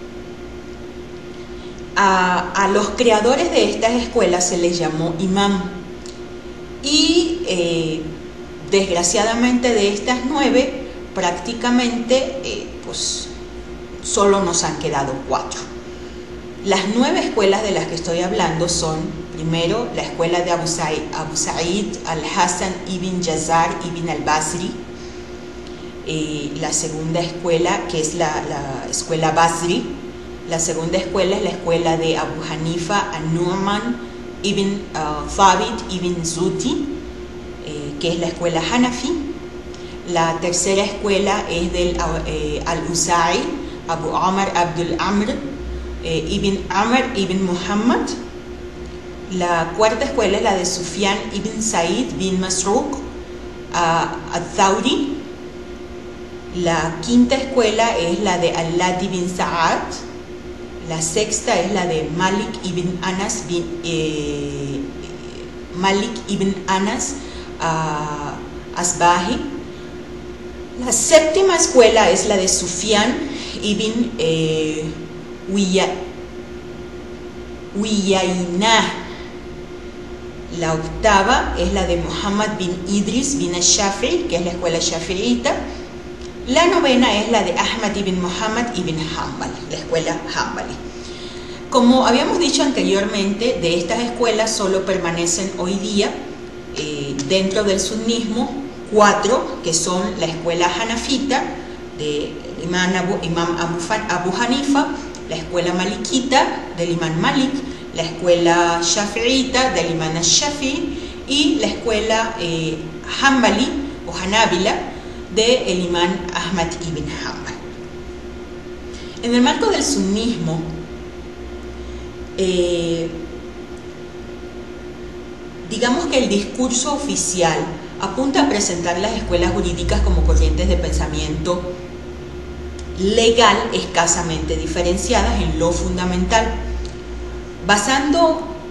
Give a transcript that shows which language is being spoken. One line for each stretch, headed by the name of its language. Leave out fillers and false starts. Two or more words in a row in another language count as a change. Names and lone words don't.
Spanish: A los creadores de estas escuelas se les llamó imam y desgraciadamente de estas 9 prácticamente solo nos han quedado 4. Las 9 escuelas de las que estoy hablando son, primero, la escuela de Abu Sa'id al-Hasan ibn Yazar ibn al-Basri, la segunda escuela, que es la escuela Basri. La segunda escuela es la escuela de Abu Hanifa an-Nu'man ibn Thabit ibn Zuti, que es la escuela Hanafi. La tercera escuela es del al-Usa'i, Abu Amr Abdul Amr ibn Amr ibn Muhammad. La cuarta escuela es la de Sufyan ibn Sa'id bin Masruq al-Thawri. La quinta escuela es la de Al-Ladi bin Sa'ad. La sexta es la de Malik ibn Anas Asbahi. La séptima escuela es la de Sufyan ibn Uyayna. La octava es la de Muhammad bin Idris bin al-Shafi'i, que es la escuela shafi'ita. La novena es la de Ahmad ibn Muhammad ibn Hanbal, la escuela Hanbali. Como habíamos dicho anteriormente, de estas escuelas solo permanecen hoy día dentro del sunnismo 4, que son la escuela hanafita de Imam Abu Hanifa, la escuela malikita del Imam Malik, la escuela shafi'ita del imam al-Shafi'i y la escuela Hanbali o Hanabila del imam Ahmad ibn Hanbal. En el marco del sunnismo, digamos que el discurso oficial apunta a presentar las escuelas jurídicas como corrientes de pensamiento legal escasamente diferenciadas en lo fundamental, basando